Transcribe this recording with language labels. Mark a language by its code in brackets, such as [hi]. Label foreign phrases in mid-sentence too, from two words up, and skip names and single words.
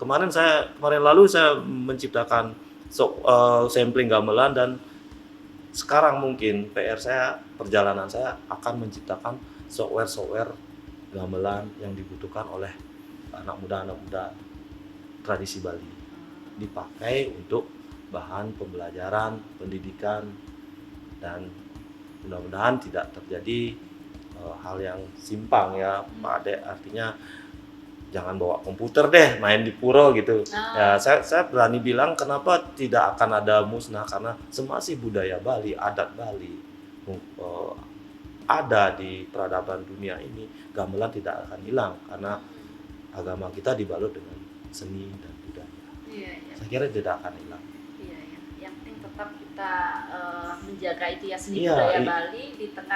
[id] Kemarin lalu saya menciptakan sampling gamelan, dan sekarang mungkin PR saya, perjalanan saya akan menciptakan software gamelan yang dibutuhkan oleh anak muda tradisi Bali, dipakai untuk bahan pembelajaran, pendidikan, dan mudah-mudahan tidak terjadi hal yang simpang ya Pak Ade. Artinya jangan bawa komputer deh main di pura gitu. Ya, saya berani bilang kenapa tidak akan ada musnah, karena semasih budaya Bali, adat Bali ada di peradaban dunia ini, gamelan tidak akan hilang karena agama kita dibalut dengan seni dan budaya. Iya, iya. Saya kira tidak akan hilang. Iya, iya. Yang penting tetap kita menjaga itu ya, seni Iya, budaya Bali di tengah